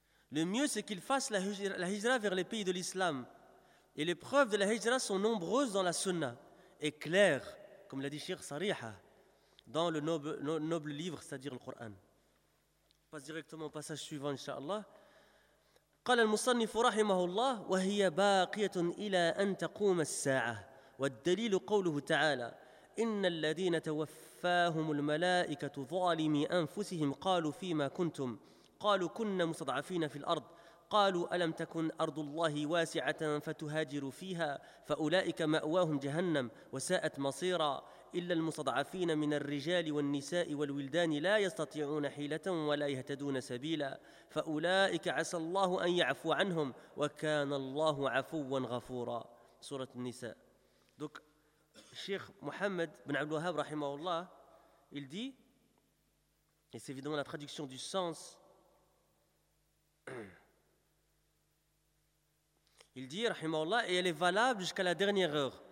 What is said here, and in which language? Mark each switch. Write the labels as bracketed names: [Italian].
[French] Le mieux, c'est qu'il fasse la hijra vers les pays de l'islam. Et les preuves de la hijra sont nombreuses dans la sunna et claires, comme l'a dit Cheikh Sariha, dans le noble livre, c'est-à-dire le Coran. Passe directement au passage suivant, incha'Allah. [Arabic] قال المصنف رحمه الله وهي باقية إلى أن تقوم الساعة والدليل قوله تعالى إن الذين توفاهم الملائكة ظالمي أنفسهم قالوا فيما كنتم قالوا كنا مستضعفين في الأرض قالوا ألم تكن أرض الله واسعة فتهاجروا فيها فأولئك مأواهم جهنم وساءت مصيرا إلا المستضعفين من الرجال والنساء والولدان لا يستطيعون حيلة ولا يهتدون سبيلا فأولئك عسى الله أن يعفو عنهم وكان الله عفوا غفورا. سورة النساء. [French] دوك الشيخ محمد بن عبد الوهاب [Arabic] رحمه الله [French] il dit, et c'est évidemment la traduction du sens, il dit, rahimahullah, et elle est valable jusqu'à la dernière heure.